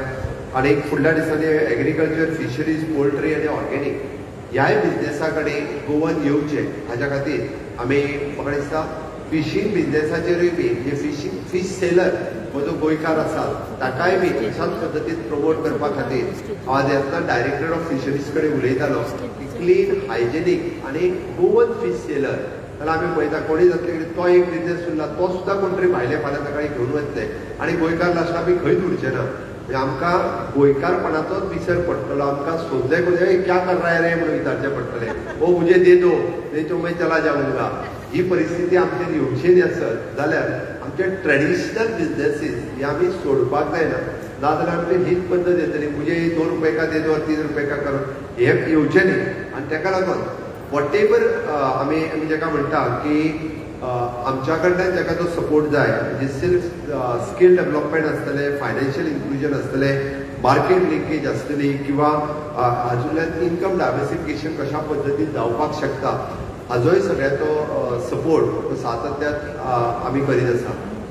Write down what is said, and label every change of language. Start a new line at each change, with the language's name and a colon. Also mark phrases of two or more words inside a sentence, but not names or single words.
Konkani: आनी फुडल्या दिसांनी
English: agriculture, fisheries, poultry
Konkani: आनी ऑर्गेनीक ह्याय बिजनेसा कडेन गोवन येवचें हाच्या खातीर आमी म्हाका दिसता फिशींग बिजनेसाचेरूय बी म्हणजे
English: fish seller
Konkani: हो जो गोंयकार आसा ताकाय बी अशाच पद्दतीन प्रमोट करपा खातीर आज येतना
English: director of fisheries
Konkani: कडेन उलयतालो की
English: clean, hygienic
Konkani: आनी
English: Goan fish seller
Konkani: जाल्यार आमी पळयता कोणी जातले की तो एक बिजनेस उरला तो सुद्दां कोण तरी भायले फाल्यां ताका घेवन वतले आनी गोंयकार लास्टाक आमी खंयच उरचे ना. म्हणजे आमकां गोंयकारपणाचोच विसर पडटलो. आमकां सोदले कोणी
Hindi: क्या कर रहा है रे
Konkani: म्हणून विचारचें पडटलें.
Hindi: ओ मुझे दे दो, नहीं तो मैं चला जाऊंगा.
Konkani: ही परिस्थिती आमचेर येवची न्ही आसत जाल्यार आमचे
English: traditional businesses
Konkani: हे आमी सोडपाक जायना. नाजाल्यार आमची हीच पद्दत येतली
Hindi: मुझे 2 रुपये का दे दो और 3 रुपये का करो
Konkani: हे येवचें न्ही. आनी ताका लागून वॉटेवर आमी जेका म्हणटा की आमच्या कडल्यान ताका जो सपोर्ट जाय म्हणजे सिर्फ
English: skill development
Konkani: आसतलें,
English: financial inclusion
Konkani: आसतलें,
English: market linkage
Konkani: आसतली किंवा हातूंतल्यान
English: income diversification
Konkani: कशा पद्दतीन जावपाक शकता हाजोय सगळ्याचो सपोर्ट सातत्यात आमी करीत आसा.